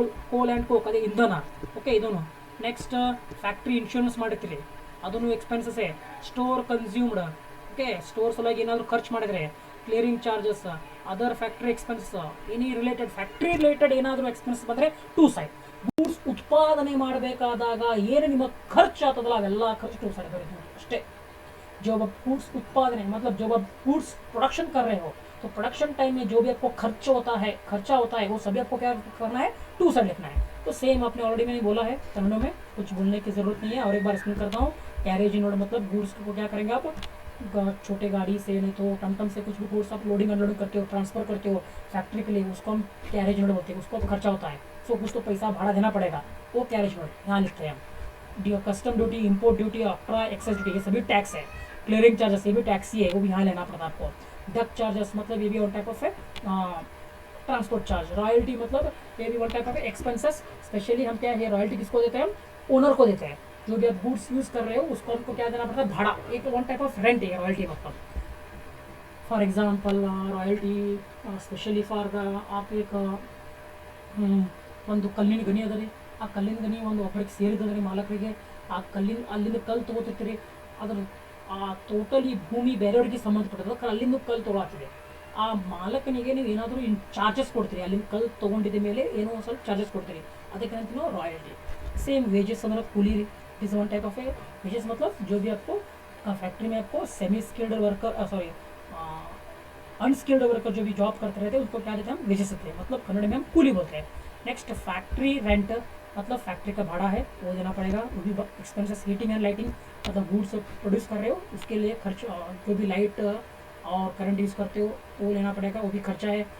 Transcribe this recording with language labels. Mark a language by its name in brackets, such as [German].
[Kannada] ಕೋಲ್ and coke ಅದೇ ಇಂಧನ. ಓಕೆ, ಇದನ್ನು. ನೆಕ್ಸ್ಟ್ ಫ್ಯಾಕ್ಟ್ರಿ ಇನ್ಶೂರೆನ್ಸ್ ಮಾಡಿರ್ತೀರಿ, ಅದನ್ನು ಎಕ್ಸ್ಪೆನ್ಸಸ್ಸೇ. Store consumed. ಓಕೆ, ಸ್ಟೋರ್ ಸಲುವಾಗಿ ಏನಾದರೂ ಖರ್ಚು ಮಾಡಿದರೆ clearing charges. Other factory expenses, any related factory related ಏನಾದರೂ ಎಕ್ಸ್ಪೆನ್ಸ್ ಬಂದರೆ 2 ಸೈಡ್. ಗೂಡ್ಸ್ ಉತ್ಪಾದನೆ ಮಾಡಬೇಕಾದಾಗ ಏನು ನಿಮ್ಮ ಖರ್ಚು ಆಗ್ತದಲ್ಲ ಅವೆಲ್ಲ ಖರ್ಚು 2 साइड बरेगी अष्टे. [Hindi] जो अब गुड्स उत्पादन है मतलब जब आप गुड्स प्रोडक्शन कर रहे हो तो प्रोडक्शन टाइम में जो भी आपको खर्चा होता है वो सभी आपको क्या करना है, 2 साइड लिखना है. तो सेम आपने ऑलरेडी मैंने बोला है, कन्नड़ में कुछ बोलने की जरूरत नहीं है. और एक बार एक्सप्लेन करता हूँ. कैरेज इनवर्ड मतलब गुड्स को क्या करेंगे आप, छोटे गाड़ी से नहीं तो टमटम से कुछ भी गुड्स आप लोडिंग अनलोडिंग करते हो, ट्रांसफर करते हो फैक्ट्री के लिए, उसको हम कैरेज इनवर्ड बोलते हैं. उसको खर्चा होता है, सो कुछ तो पैसा भाड़ा देना पड़ेगा, वो कैरेज इनवर्ड यहाँ लिखते हैं हम. Custom duty, import duty, ऑक्ट्रा, excise duty ये सभी टैक्स है. क्लियरिंग चार्जेस ये भी टैक्स ही है, वो भी यहाँ लेना पड़ता है आपको. डक चार्जेस मतलब ये भी वन टाइप ऑफ है ट्रांसपोर्ट चार्ज. रॉयल्टी मतलब ये भी one type of expenses. Specially हम क्या है रॉयल्टी किसको देते हैं, ओनर को देते हैं. जो भी आप गुड्स यूज़ कर रहे हो उसको हमको क्या देना पड़ता है, भाड़ा. एक वन टाइप ऑफ रेंट है रॉयल्टी मतलब. For example royalty specially for आप एक [Kannada] ಒಂದು ಕಲ್ಲಿನ ಗಣಿ ಅದ ರೀ, ಆ ಕಲ್ಲಿನ ಗಣಿ ಒಂದು ಒಬ್ಬರಿಗೆ ಸೇರಿದದ ರೀ ಮಾಲಕರಿಗೆ. ಆ ಅಲ್ಲಿಂದ ಕಲ್ಲು ತೊಗೋತಿರ್ತೀರಿ, ಅದ್ರ ಆ ಟೋಟಲಿ ಭೂಮಿ ಬೇರೆಯವರಿಗೆ ಸಂಬಂಧಪಟ್ಟದ, ಅಲ್ಲಿಂದ ಕಲ್ಲು ತೊಗೊಳತ್ತಿದೆ. ಆ ಮಾಲಕನಿಗೆ ನೀವು ಏನಾದರೂ ಚಾರ್ಜಸ್ ಕೊಡ್ತೀರಿ, ಅಲ್ಲಿಂದ ಕಲ್ಲು ತೊಗೊಂಡಿದ್ದ ಮೇಲೆ ಏನೋ ಒಂದು ಸ್ವಲ್ಪ ಚಾರ್ಜಸ್ ಕೊಡ್ತೀರಿ, ಅದಕ್ಕೆ ಅಂತೀವಿ ನಾವು ರಾಯಲ್ಟಿ. ಸೇಮ್ ವೇಜಸ್ ಅಂದ್ರೆ ಕೂಲಿ ರೀ. [Hindi] This one type of A wages, मतलब जो भी आपको फैक्ट्री में आपको semi skilled worker sorry unskilled worker जो भी जॉब करते रहते हैं उसको क्या देते हैं हम, वेजेस देते हैं, मतलब कन्नड़ में हम कूली बोलते हैं। नेक्स्ट फैक्ट्री रेंट, मतलब फैक्ट्री का भाड़ा है वो देना पड़ेगा, वो भी एक्सपेंसेस, हीटिंग एंड लाइटिंग, मतलब गुड्स प्रोड्यूस कर रहे हो उसके लिए खर्च, जो भी लाइट और करंट यूज़ करते हो वो लेना पड़ेगा, वो भी खर्चा है।